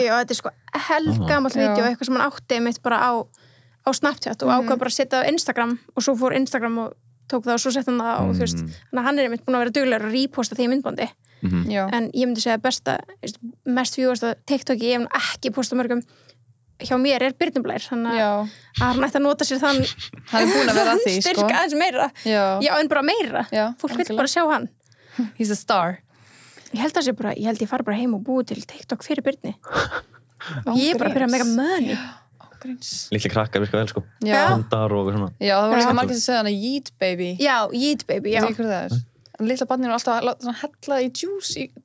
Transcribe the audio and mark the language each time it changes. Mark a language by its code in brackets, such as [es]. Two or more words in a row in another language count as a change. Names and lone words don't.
[is] Já, þetta er sko eldgamalt vídeó, eitthvað sem hann átti mitt bara á Snapchat og ákvað bara að setja á Instagram og svo fór Instagram og tók það og svo sett hann það og þú veist, þannig að hann er mitt búin að vera duglegur að reposta því myndbandi. En ég myndi segja besta, mest viewasta TikToki, ég hef ekki postað mörgum hjá mér er Birnir Blær, þannig að hann ætti að nota sér þann hann er búin að vera að því, sko. Styrka aðeins meira. Já, en bara meira. Fólk vil bara sjá hann. [en] He's a star. [is] Ég held ég fari bara heim og búi til TikTok fyrir Birni. Og ég er bara að byrja að mega money. Lítli krakkar virka vel, sko. Hundar og svona. Já, það var líka margir sem segja hana Yeet Baby. Já, Yeet Baby, já. Það er hvað það er. Lilla barninu er alltaf að hella í juice í